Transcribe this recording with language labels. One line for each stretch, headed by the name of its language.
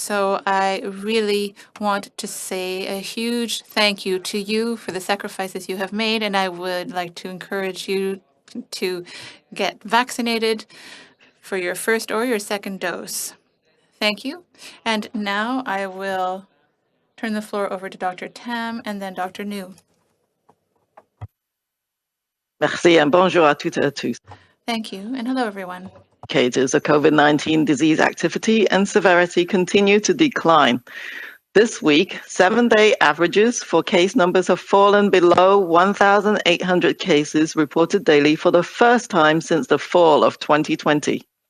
English: So I really want to say a huge thank you to you for the sacrifices you have made, and I would like to encourage you to get vaccinated for your first or your second dose. Thank you. And now I will turn the floor over to Dr. Tam and then Dr. New.
French: Merci and bonjour à toutes et à tous.
English: Thank you, and hello, everyone. Indicators of COVID-19 disease activity and severity continue to decline. This week, 7-day averages for case numbers have fallen below 1,800 cases reported daily for the first time since the fall of 2020.